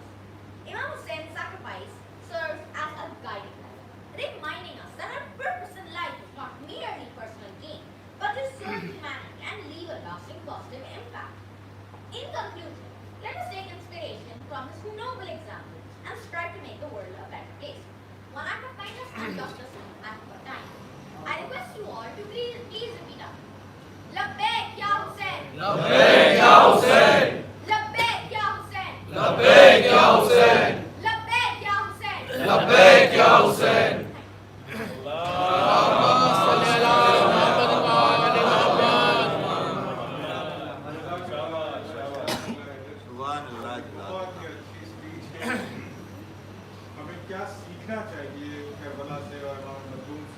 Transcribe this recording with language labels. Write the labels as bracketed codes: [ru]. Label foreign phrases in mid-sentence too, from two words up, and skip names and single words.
[en] Imam Hussein's sacrifice serves as a guiding light, reminding us that our purpose in life is not merely personal gain, but to serve humanity and leave a lasting positive impact. In conclusion, let us take inspiration from his noble example and strive to make the world a better place. One act of kindness and justice at a time. I request you all to please repeat after me. [ar] لبيك يا حسين. لبيك يا حسين. لبيك يا حسين. لبيك يا حسين. لبيك يا حسين. لبيك يا حسين. [hi] बहुत ही अच्छी स्पीच है। हमें क्या सीखना चाहिए करबला से और इमाम मखदूम से?